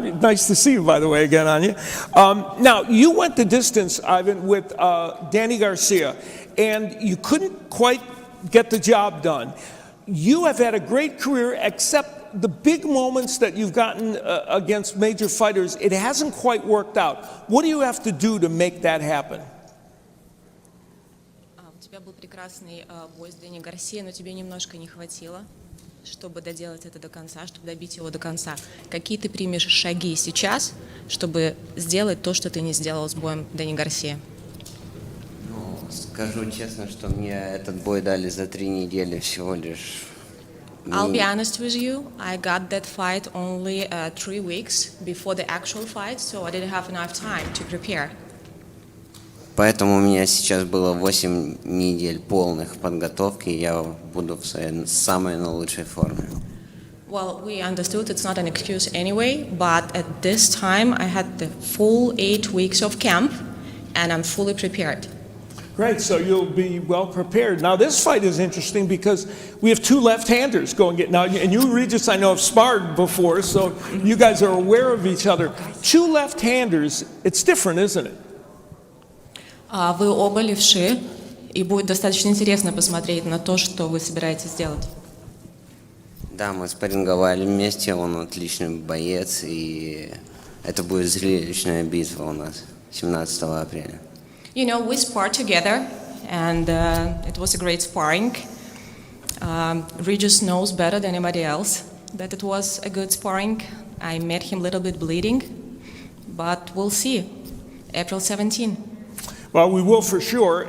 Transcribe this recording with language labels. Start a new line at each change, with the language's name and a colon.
English: Nice to see you, by the way, again, Anya. Now, you went the distance, Ivan, with Danny Garcia, and you couldn't quite get the job done. You have had a great career, except the big moments that you've gotten against major fighters, it hasn't quite worked out. What do you have to do to make that happen?
Russian: У тебя был прекрасный бой с Дэнни Гарсией, но тебе немножко не хватило, чтобы доделать это до конца, чтобы добить его до конца. Какие ты примешь шаги сейчас, чтобы сделать то, что ты не сделал с боем Дэнни Гарсия? Ну, скажу честно, что мне этот бой дали за 3 недели всего лишь.
English: I'll be honest with you, I got that fight only 3 weeks before the actual fight, so I didn't have enough time to prepare.
Russian: Поэтому у меня сейчас было 8 недель полных подготовки, и я буду в своей самой лучшей форме.
English: Well, we understood it's not an excuse anyway, but at this time I had the full 8 weeks of camp, and I'm fully prepared. Great, so you'll be well prepared. Now this fight is interesting because we have 2 left-handers going now, and you, Regis, I know have sparred before, so you guys are aware of each other. 2 left-handers, it's different, isn't it?
Russian: Вы оба левши, и будет достаточно интересно посмотреть на то, что вы собираетесь сделать. Да, мы спарринговали вместе, он отличный боец, и это будет зрелищная битва у нас 17 апреля.
English: You know, we sparred together, and it was a great sparring. Regis knows better than anybody else that it was a good sparring. I met him a little bit bleeding, but we'll see. April 17. Well, we will for sure.